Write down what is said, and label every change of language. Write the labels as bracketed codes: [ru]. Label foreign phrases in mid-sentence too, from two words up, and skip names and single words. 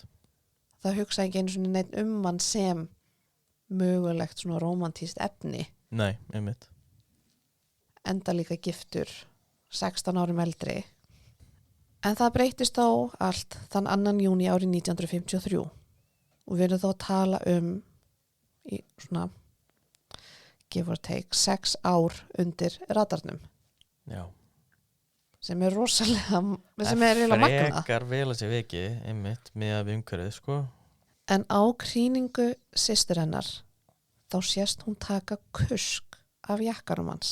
[is] Það hugsaði ekki einu svona neitt hann sem mögulegt svona rómantískt efni. Nei, einmitt. Enda líka giftur 16 árum eldri. En það breytist þó allt þann 2. júní árið 1953 og við erum þó að tala í svona [en] give or take [is] 6 ár undir radarnum. Já. Sem er rosalega, sem er eiginlega magnað. Frekar vel að sé vikið, einmitt, með umhverfið, sko. En á krýningu systur hennar, þá sést hún taka kusk af jakkanum hans.